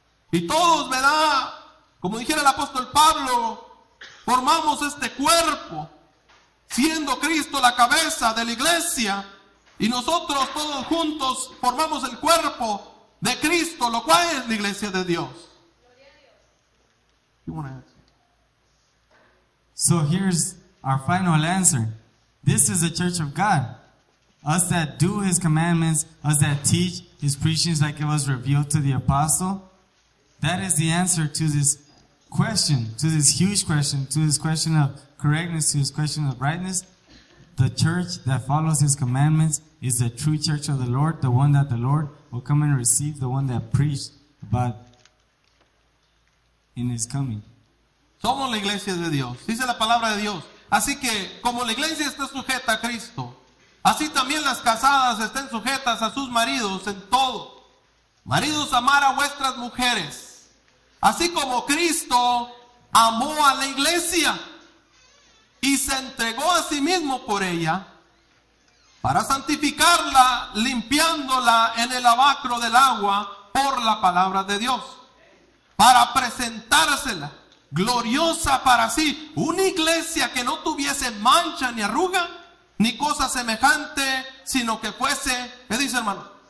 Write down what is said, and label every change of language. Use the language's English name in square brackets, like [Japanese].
[Spanish] Y todos, ¿verdad?, como dijera el apóstol Pablo, formamos este cuerpo, siendo Cristo la cabeza de la iglesia, y nosotros todos juntos formamos el cuerpo de Cristo, lo cual es la iglesia de Dios. [English] So here's our final answer. This is the church of God. us that do his commandments, us that teach his preachings like it was revealed to the apostle, that is the answer to this question, to this huge question, to this question of correctness, to this question of rightness. The church that follows his commandments is the true church of the Lord, the one that the Lord will come and receive, the one that preached about in his coming. [Spanish] Somos la iglesia de Dios, dice la palabra de Dios. Así que como la iglesia está sujeta a Cristo, así también las casadas estén sujetas a sus maridos en todo. Maridos, amar a vuestras mujeres, así como Cristo amó a la iglesia y se entregó a sí mismo por ella, para santificarla, limpiándola en el lavacro del agua por la palabra de Dios, para presentársela gloriosa para sí, una iglesia que no tuviese mancha ni arruga, ni cosa semejante, sino que fuese, ¿qué dice, hermano?